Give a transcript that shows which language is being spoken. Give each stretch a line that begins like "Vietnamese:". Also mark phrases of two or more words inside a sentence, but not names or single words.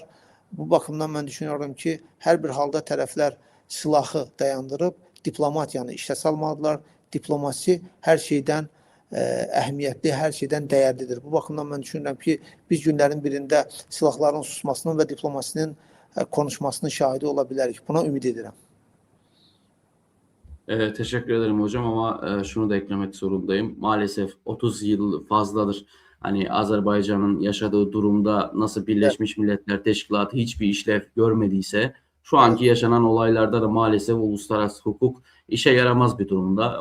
Azerbaijani: Bu baxımdan mən düşünüyorum ki, hər bir halda tərəflər silahı dayandırıb diplomatiyanı işə salmalıdırlar. Diplomasi hər şeydən əhəmiyyətli, hər şeydən dəyərlidir. Bu baxımdan mən düşünürəm ki, biz günlərin birində silahların susmasının və diplomasinin konuşmasının şahidi ola bilərik. Buna ümid edirəm.
Turkish: Teşekkür ederim hocam ama şunu da eklemek zorundayım. Maalesef 30 yıl fazladır hani Azerbaycan'ın yaşadığı durumda nasıl Evet, Birleşmiş Milletler Teşkilatı hiçbir işlev görmediyse şu anki evet, yaşanan olaylarda da maalesef uluslararası hukuk işe yaramaz bir durumda.